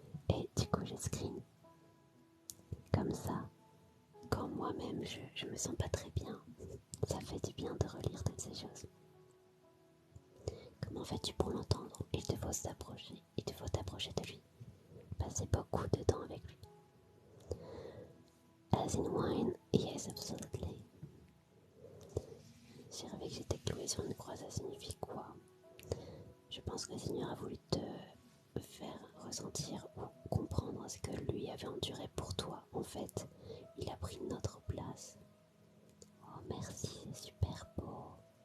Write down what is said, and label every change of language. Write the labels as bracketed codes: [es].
[fr] Et du coup je screen. Comme ça, quand moi-même je me sens pas très bien, ça fait du bien de relire toutes ces choses. Comment fais-tu pour l'entendre? Il te faut t'approcher de lui. Passer beaucoup de temps avec lui. [en] As in wine, yes, absolutely. [fr] J'ai rêvé que j'étais clouée sur une croix, ça signifie quoi? Je pense que le Seigneur a voulu te faire ressentir ou comprendre ce que lui avait enduré pour toi. En fait, il a pris notre place. Oh merci, c'est super beau.